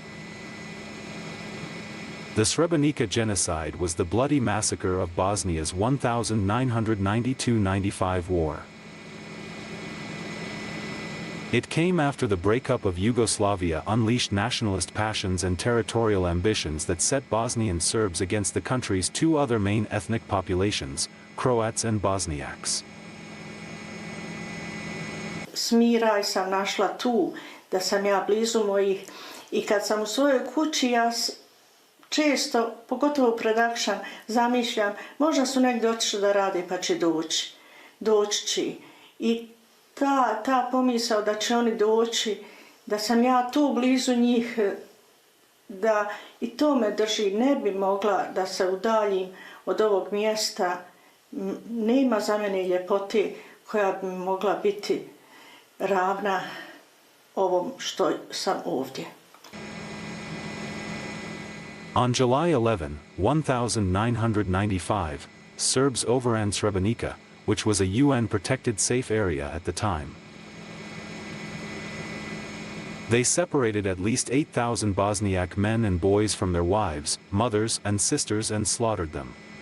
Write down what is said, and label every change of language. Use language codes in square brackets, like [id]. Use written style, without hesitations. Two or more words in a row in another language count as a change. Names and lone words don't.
[en] The Srebrenica genocide was the bloody massacre of Bosnia's 1992-95 war. It came after the breakup of Yugoslavia unleashed nationalist passions and territorial ambitions that set Bosnian Serbs against the country's 2 other main ethnic populations, Croats and Bosniaks. [bs] Smiraj sam našla tu, da sam ja blizu mojih I kad sam u svojoj kući ja često, pogotovo pred akšam, zamišljam, možda su negdje otišli da rade pa će doći će. I ta pomisao da će oni doći, da sam ja tu blizu njih, da i to me drži, ne bi mogla da se udaljim od ovog mjesta, nema za mene ljepote koja bi mogla biti ravna ovom što sam ovdje. [en] On July 11, 1995, Serbs overran Srebrenica, which was a UN-protected safe area at the time. They separated at least 8,000 Bosniak men and boys from their wives, mothers, and sisters and slaughtered them.